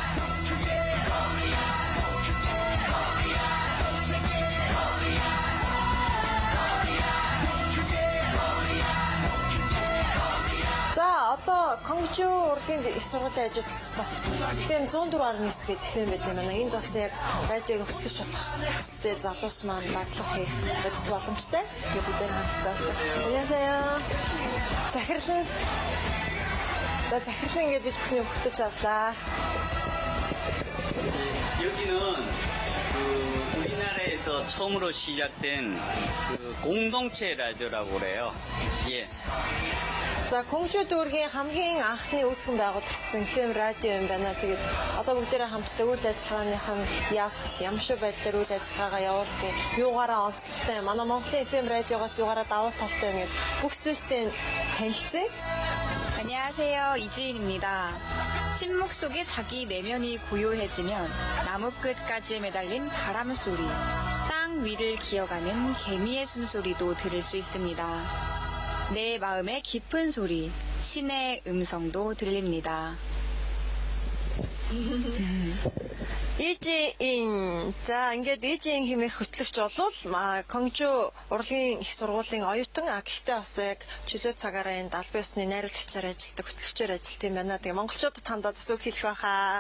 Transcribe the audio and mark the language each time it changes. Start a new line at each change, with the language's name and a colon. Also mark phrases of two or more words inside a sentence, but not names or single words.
Mongolian: Одоо Конгчу урлагийн их сургуулийн ажилтнууд бас FM 104.9 гэж FM байдаг юм байна. Энд бас яг радиог хөтлөж болох хүсэлтэй залуус маань дадлага хийх боломжтой. Тэгээд энэ хамтдаа. Яасаа. Захирлан. За захирлан ингээд бид бүхний өгтөж авлаа.
Korean: 여기는 우리나라에서 처음으로 시작된 공동체 라디오라고 그래요. 예.
Mongolian: За Конгчу дүүргийн хамгийн анхны үүсгэн байгуулагдсан FM радио юм байна. Тэгээд одоо бүгдээрээ хамтдаа үйл ажиллагааных нь явц ямар шиг байдлаар үйл ажиллагаагаа явуулдаг, юугаараа онцлогтой, манай Монголын FM радиогоос юугаараа давуу талтай ингээд бүх зүйлтэй танилцъя.
Korean: 안녕하세요. 이지인입니다. 침묵 속에 자기 내면이 고요해지면 나무 끝까지 매달린 바람 소리, 땅 위를 기어가는 개미의 숨소리도 들을 수 있습니다. 내 마음의 깊은 소리, 신의 음성도 들립니다.
Mongolian: Ижийн за ингээд ижийн хэмээх хөтлөгч болвол Конгчу урлагийн их сургуулийн оюутан гэхдээ бас яг чөлөө цагаараа энэ албан ёсны найруулагчаар ажилладаг хөтлөгчөөр ажилладаг юм байна. Тэгээ монголчуудад тандаад бас үг хэлэх байхаа.